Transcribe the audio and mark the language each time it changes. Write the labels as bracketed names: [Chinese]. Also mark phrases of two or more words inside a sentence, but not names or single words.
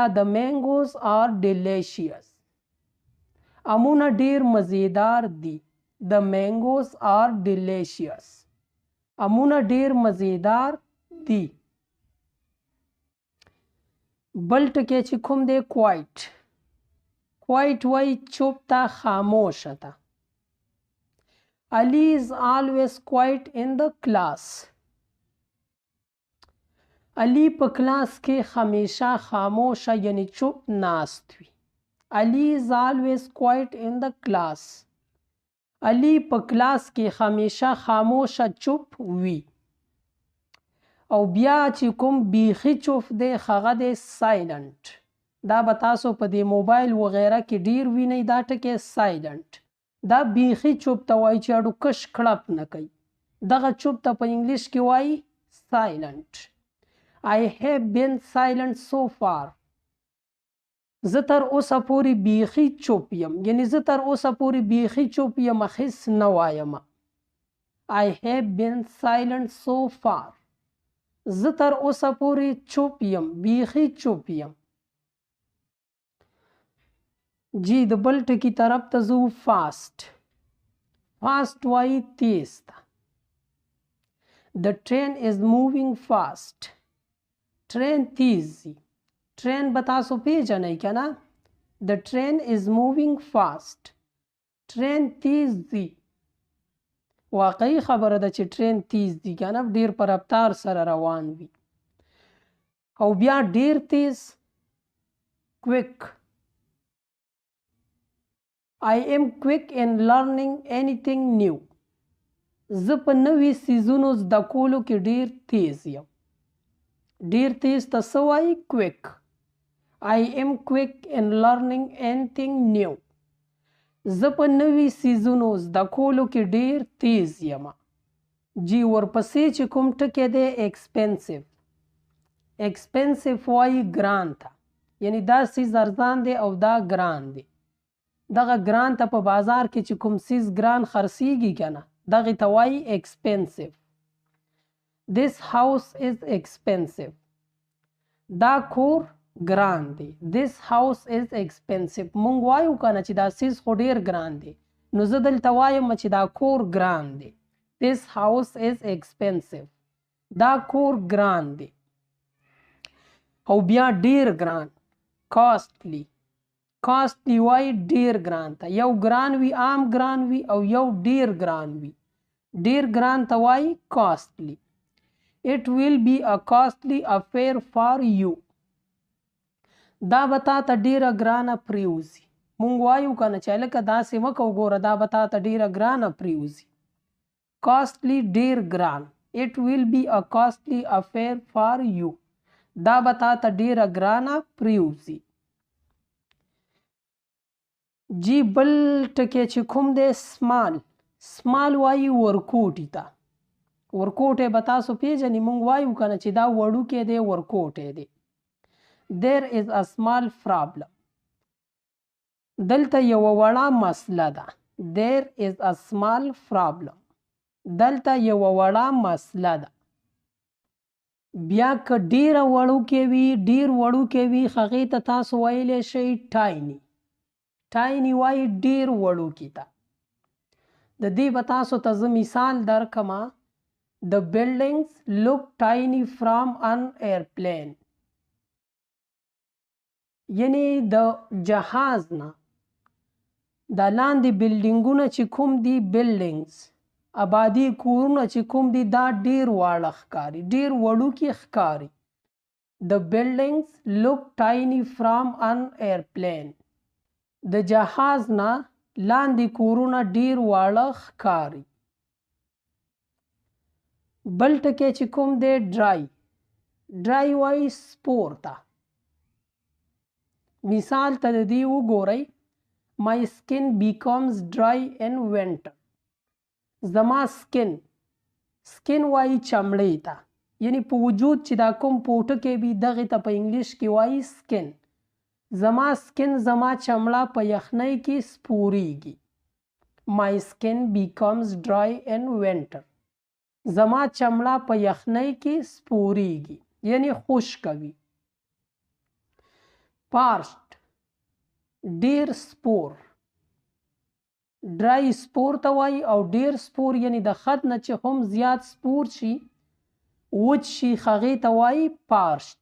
[English] The mangoes are delicious. [Pashto] امونه ډیر مزیدار دي. [English] The mangoes are delicious. [Pashto] امونه ډیر مزیدار دي. بل ټکی چې کوم دی کوایټ. کوایټ وای چوپ ته خاموشه ته. [English] Ali is always quiet in the class. [Pashto] علی په کلاس کې همیشه خاموشه یعنی چوپ ناست وي. [English] Ali is always quiet in the class. [Pashto] علی په کلاس کې همیشه خاموشه چوپ وي. او بیا چې کوم بیخي چوپ دی هغه دی سایلنٹ. دا به تاسو په دې موبایل وغیره کې ډیر وینئ دا ټکی سایلنٹ. دا بیخي چوپ ته وایي چې اډو کش کړپ نه کوي. دغه چوپ ته په انګلیش کې وایي سایلنٹ. [English] I have been silent so far. [Pashto] زه تر اوسه پورې بیخي چوپ یم یعنی زه تر اوسه پورې بیخي چوپ یم هیڅ نه وایم. [English] I have been silent so far. [Pashto] زه تر اوسه پورې چوپ یم بیخي چوپ یم. جی د بل ټکي طرف ته ځو فاسټ. فاسټ وایي تیز ته. [English] The train is moving fast. [Pashto] ټرین تیز ځي. ټرین به تاسو پیژنئ که نه. [English] The train is moving fast. [Pashto] ټرین تیز ځي. واقعي خبره ده چې ټرین تیز ځي که نه ډیر په رفتار سره روان وي. او بیا ډیر تیز کویک. [English] I am quick in learning anything new. [Pashto] زه په نوي څیزونو زده کولو کې ډیر تیز یم. ډیر تیز ته څه وایي کویک. [English] I am quick in learning anything new. [Pashto] زه په نوي څیزونو زده کولو کې ډیر تیز یم. جی ورپسې چې کوم ټکی دی ایکسپنسیو. ایکسپنسیو وایي ګران ته یعنی دا څیز ارزان دی او دا ګران دی. دغه ګران ته په بازار کې چې کوم څیز ګران خرڅیږي که نه دغې ته وایي ایکسپنسیو. [English] This house is expensive. [Pashto] دا کور ګران دی. [English] This house is expensive. [Pashto] مونږ وایو که نه چې دا څیز خو ډیر ګران دی نو زه دلته وایم چې دا کور ګران دی. [English] This house is expensive. [Pashto] دا کور ګران دی. او بیا ډیر ګران کاسټلی. کاسټلی وایي ډیر ګران ته. یو ګران وي عام ګران وي او یو ډیر ګران وي. ډیر ګران ته وایي کاسټلی. [English] It will be a costly affair for you. [Pashto] دا به تا ته ډیره ګرانه پریوزي. مونږ وایو که نه چې هلکه داسې مه کوه ګوره دا به تا ته ډیره ګرانه پریوزي. کاسټلی ډیر ګران. [English] It will be a costly affair for you. [Pashto] دا به تا ته ډیره ګرانه پریوزي. جی بل ټکی چې کوم دی سمال. سمال وایي ورکوټي ته. ورکوټی به تاسو پیژنئ مونږ وایو که نه چې دا وړوکی دی ورکوټی دی. [English] There is a small problem. [Pashto] دلته یوه وړه مسله ده. [English] There is a small problem. [Pashto] دلته یوه وړه مسله ده. بیا که ډیره وړوکی وي ډیر وړوکی وي هغې ته تاسو ویلی شئ ټایني. ټایني وایي ډیر وړوکي ته. د دې به تاسو ته زه مثال درکمه. [English] The buildings look tiny from an airplane. [Pashto] یعنی د جهاز نه د لاندې بلډینګونه چې کوم دي بلډینګز آبادي کورونه چې کوم دي دا ډیر واړه ښکاري ډیر وړوکي ښکاري. [English] The buildings look tiny from an airplane. [Pashto] د جهاز نه لاندې کورونه ډیر واړه ښکاري. بل ټکی چې کوم دی ډرای. ډرای وایي سپور ته. مثال ته د دې وګورئ. [English] My skin becomes dry in winter. [Pashto] زما سکن. سکن وایي چمړې ته یعنی په وجود چې دا کوم پوټکی وي دغې ته په انګلیش کې وایي سکن. زما سکن زما چمړه په یخنۍ کې سپوریږي. [English] My skin becomes dry in winter. [Pashto] زما چمړه په یخنۍ کې سپوریږي یعنی خشکه وي. پارشت ډیر سپور. ډرای سپور ته وایي او ډیر سپور یعنی د خط نه چې هم زیات سپور شي وچ شي هغې ته وایي پارشت.